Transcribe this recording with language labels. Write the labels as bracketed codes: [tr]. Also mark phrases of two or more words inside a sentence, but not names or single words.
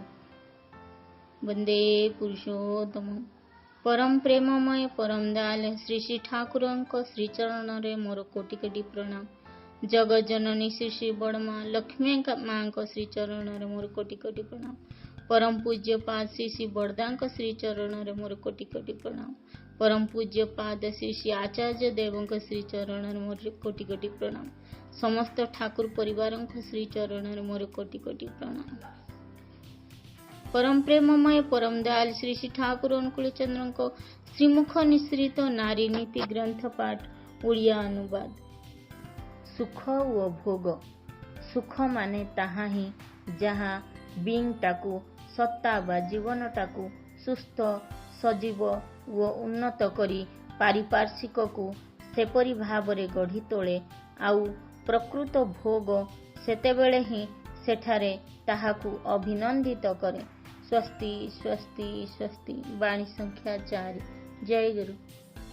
[or] ବନ୍ଦେ ପୁରୁଷୋତ୍ତମ ପରମ ପ୍ରେମମୟ ପରମ ଦୟାଲ ଶ୍ରୀ ଶ୍ରୀ ଠାକୁର ଶ୍ରୀ ଚରଣ ରେ ମୋର କୋଟି କୋଟି ପ୍ରଣାମ। ଜଗତ ଜନନୀ ଶ୍ରୀ ଶ୍ରୀ ବଡ଼ମା ଲକ୍ଷ୍ମୀ ମାଁ ଶ୍ରୀ ଚରଣ ରେ ମୋର କୋଟି କୋଟି ପ୍ରଣାମ। ପରମ ପୂଜ୍ୟ ପାଦ ଶ୍ରୀ ଶ୍ରୀ ବଡ଼ଦା ଶ୍ରୀ ଚରଣ ରେ ମୋର କୋଟି କୋଟି ପ୍ରଣାମ। ପରମ ପୂଜ୍ୟ ପାଦ ଶ୍ରୀ ଶ୍ରୀ ଆଚାର୍ଯ୍ୟ ଦେବ ଶ୍ରୀ ଚରଣ ରେ ମୋର କୋଟି କୋଟି ପ୍ରଣାମ। ସମସ୍ତ ଠାକୁର ପରିବାର ଶ୍ରୀ ଚରଣ ରେ ମୋର କୋଟି କୋଟି ପ୍ରଣାମ। ପରମ ପ୍ରେମମୟ ପରମ ଦୟାଲ ଶ୍ରୀ ଶ୍ରୀ ଠାକୁର ଅନୁକୂଳ ଚନ୍ଦ୍ର ଙ୍କ ଶ୍ରୀମୁଖ ନିଃସୃତ ନାରୀ ନୀତି ଗ୍ରନ୍ଥ ପାଠ ଓଡ଼ିଆ ଅନୁବାଦ। ସୁଖ ଓ ଭୋଗ। ସୁଖ ମାନେ ତାହା ହିଁ ଯାହା ବିଙ୍ଗ ଟାକୁ ସତ୍ତା ବା ଜୀବନ ଟାକୁ ସୁସ୍ଥ ସଜୀବ ଓ ଉନ୍ନତ କରି ପାରିପାର୍ଶ୍ୱିକ କୁ ସେପରି ଭାବରେ ଗଢ଼ି ତୋଳେ। ଆଉ ପ୍ରକୃତ ଭୋଗ ସେତେବେଳେ ହିଁ ସେଠାରେ ତାହାକୁ ଅଭିନନ୍ଦିତ କରେ। ସ୍ୱସ୍ତି ସ୍ୱସ୍ତି ସ୍ୱସ୍ତି। ବାଣୀ ସଂଖ୍ୟା 4। ଜୟ ଗୁରୁ।